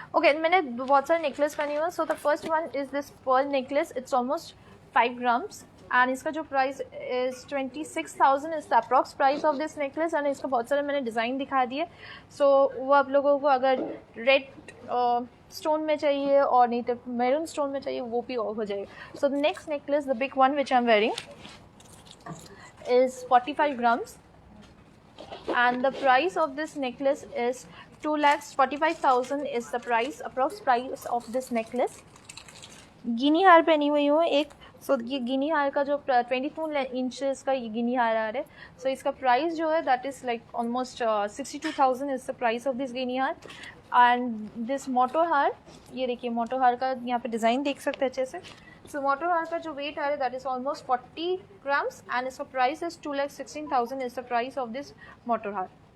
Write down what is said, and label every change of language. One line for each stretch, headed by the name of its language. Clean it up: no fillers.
Hindi: Okay मैंने बहुत सारे नेकलेस पहनी हुई है।
English: so the first one is this pearl necklace, it's almost 5 grams and इसका जो price is 26,000 is the approx price of this necklace and
Hindi: इसका बहुत सारे मैंने डिज़ाइन दिखा दिए। सो वो आप लोगों को अगर रेड स्टोन में चाहिए और नहीं तो मैरून स्टोन में चाहिए वो भी हो जाएगा।
English: So the next necklace the big one which I am wearing is 45 grams and the price of this necklace is 2,45,000 is the price, approx price of this necklace।
Hindi: गिनी हार पहनी हुई हूँ एक। सो ये गिनी हार का जो 22 इंचेस का ये गिनी हार आ रहा है।
English: so
Hindi: इसका प्राइस जो है
English: That is like almost 62,000 is the price of this guinea haar and this moto haar.
Hindi: ये देखिए मोटो हार का यहाँ पे डिज़ाइन देख सकते हैं अच्छे से। सो मोटो हार का जो वेट आ रहा है
English: that is almost 40 grams and
Hindi: इसका price
English: Is 2,16,000 is the price of this moto haar.